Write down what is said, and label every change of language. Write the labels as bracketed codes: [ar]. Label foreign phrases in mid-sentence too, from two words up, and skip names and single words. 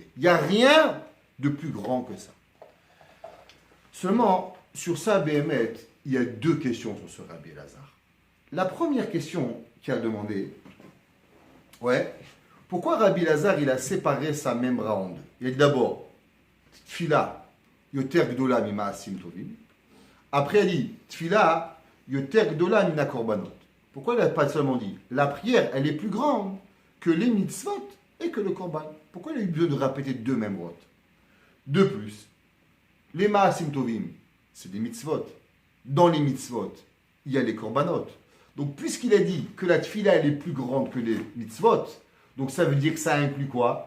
[fr] Il n'y a rien de plus grand que ça. Seulement, sur ça, Béhémet, il y a deux questions sur ce Rabbi Elazar. La première question qu'il a demandé, pourquoi Rabbi Elazar il a séparé sa memra en deux? Il a dit d'abord, [he] תפילה, יותר גדולה ממעשים טובים. [fr] Après, il a dit, [he] תפילה, יותר גדולה מן הקרבנות. [fr] Pourquoi il n'a pas seulement dit, la prière, elle est plus grande que les mitzvot et que le korban? Pourquoi il a eu besoin de répéter deux memrot? De plus, les [he] מעשים טובים, [fr] c'est des mitzvot. Dans les mitzvot, il y a les korbanot. Donc, puisqu'il a dit que la tfila, elle est plus grande que les mitzvot, donc ça veut dire que ça inclut quoi?